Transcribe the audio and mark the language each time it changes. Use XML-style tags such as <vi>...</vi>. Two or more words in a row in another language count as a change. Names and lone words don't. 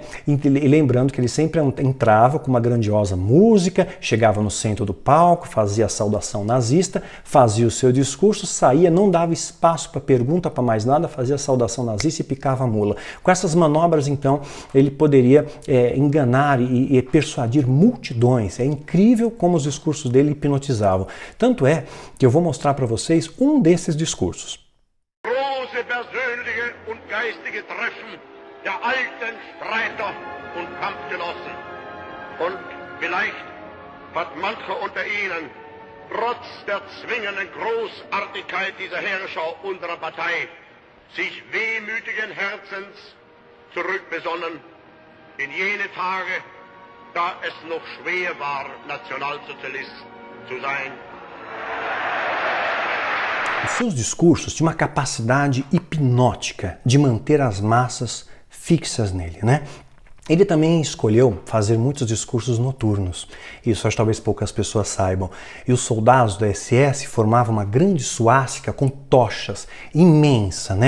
<pt>E lembrando que ele sempre entrava com uma grandiosa música, chegava no centro do palco, fazia a saudação nazista, fazia o seu discurso, saía, não dava espaço para pergunta, para mais nada, fazia a saudação nazista e picava a mula. Com essas manobras, então, ele poderia enganar e persuadir multidões. É incrível como os discursos dele hipnotizavam. Tanto é que eu vou mostrar para vocês um desses discursos.</pt> <de>Große persönliche und geistige Treffen der alten Streiter und Kampfgenossen. Und vielleicht hat mancher unter ihnen trotz der zwingenden Großartigkeit dieser Herrscher unserer Partei sich wehmütigen Herzens zurückbesonnen in jene Tage, da es noch schwer war, Nationalsozialist zu sein.</de> <pt>Os seus discursos tinham uma capacidade hipnótica de manter as massas fixas nele, né? Ele também escolheu fazer muitos discursos noturnos, isso acho que talvez poucas pessoas saibam. E os soldados da SS formavam uma grande suástica com tochas, imensa, né?</pt>